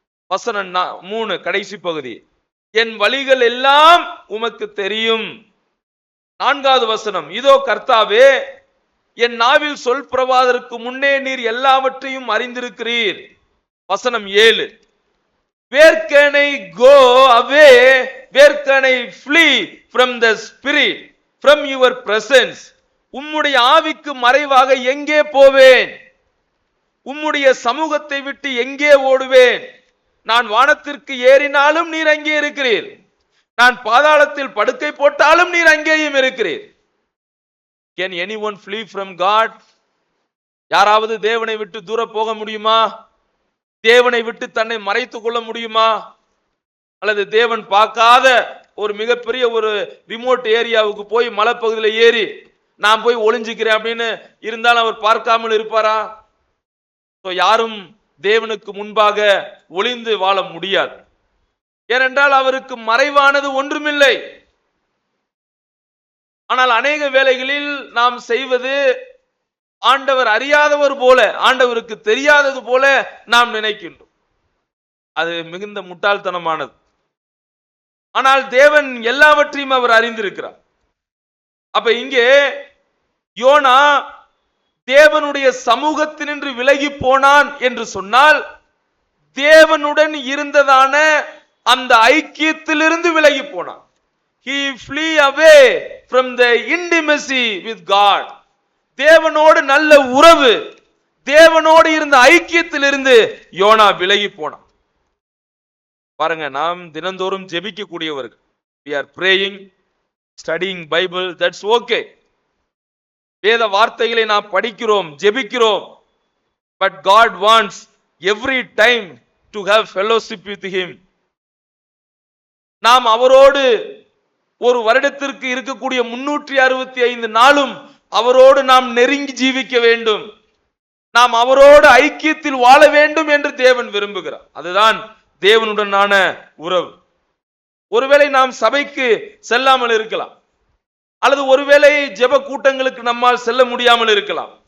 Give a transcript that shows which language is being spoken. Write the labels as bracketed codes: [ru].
[ta] வசனம் 3 கடைசி பகுதி. என் வழிகள் எல்லாம் உமக்கு தெரியும். 4வது வசனம். இதோ கர்த்தாவே, என் நாவில் சொல் பிரவாதற்கு முன்னே நீர் எல்லாவற்றையும் அறிந்திருக்கிறீர். வசனம் 7. [en] Where can I go away? Where can I flee from the Spirit, from your presence? [ta] உம்முடைய ஆவிக்கு மறைவாக எங்கே போவேன்? உம்முடைய சமூகத்தை விட்டு எங்கே ஓடுவேன்? நான் வானத்திற்கு ஏறினாலும் நீர் அங்கே இருக்கிறீர், நான் பாதாளத்தில் படுக்கை போட்டாலும் நீர் அங்கேயும் இருக்கிறீர். [en] Can anyone flee from God? [ta] யாராவது தேவனை விட்டு தூர போக முடியுமா? தேவனை விட்டு தன்னை மறைத்துக் கொள்ள முடியுமா? அல்லது தேவன் பார்க்காத ஒரு மிகப்பெரிய ஒரு ரிமோட் ஏரியாவுக்கு போய் மலைப்பகுதியில் ஏறி நான் போய் ஒளிஞ்சுக்கிறேன் அப்படின்னு இருந்தாலும் அவர் பார்க்காமல் இருப்பாரா? யாரும் தேவனுக்கு முன்பாக ஒளிந்து வாழ முடியாது. ஏனென்றால் அவருக்கு மறைவானது ஒன்றுமில்லை. ஆனால் அநேக வேளைகளில் நாம் செய்வது ஆண்டவர் அறியாதவர் போல, ஆண்டவருக்கு தெரியாதது போல நாம் நினைக்கின்றோம். அது மிகுந்த முட்டாள்தனமானது. ஆனால் தேவன் எல்லாவற்றையும் அவர் அறிந்திருக்கிறார். அப்ப இங்கே யோனா தேவனுடைய சமூகத்தினின்று விலகி போனான் என்று சொன்னால் தேவனுடன் இருந்ததான அந்த ஐக்கியத்திலிருந்து விலகி போனான். [en] He flee away from the intimacy with God. [ta] தேவனோடு நல்ல உறவு, தேவனோடு இருந்த ஐக்கியத்திலிருந்து யோனா விலகி போனான். பாருங்க, நாம் தினந்தோறும் ஜெபிக்க கூடியவர்கள். [en] We are praying, studying Bible, that's okay. [ta] வேத வார்த்தைகளை நாம் படிக்கிறோம், ஜெபிக்கிறோம். [en] But God wants every time to have fellowship with him. [ta] நாம் அவரோடு ஒரு வருடத்திற்கு இருக்கக்கூடிய 365 நாளும் அவரோடு நாம் நெருங்கி ஜீவிக்க வேண்டும், நாம் அவரோடு ஐக்கியத்தில் வாழ வேண்டும் என்று தேவன் விரும்புகிறார். அதுதான் தேவனுடனான உறவு. ஒருவேளை நாம் சபைக்கு செல்லாமல் இருக்கலாம், அல்லது ஒருவேளை ஜெப கூட்டங்களுக்கு நம்மால் செல்ல முடியாமல் இருக்கலாம்.